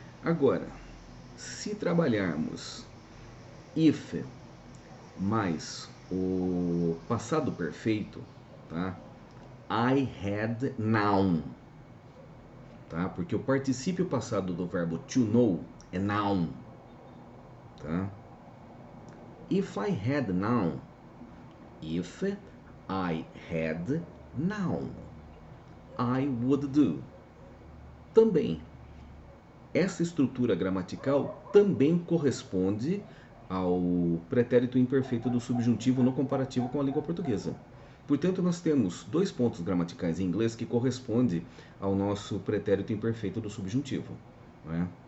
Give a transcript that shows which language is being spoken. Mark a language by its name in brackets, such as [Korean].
[Portuguese] Agora, se trabalharmos if mais o passado perfeito, tá? [English] I had known, tá? [Portuguese] Porque o particípio passado do verbo to know é noun, tá? [English] If I had known, if I had known, I would do. [Portuguese] Também, essa estrutura gramatical também corresponde ao pretérito imperfeito do subjuntivo no comparativo com a língua portuguesa. Portanto, nós temos dois pontos gramaticais em inglês que correspondem ao nosso pretérito imperfeito do subjuntivo, né?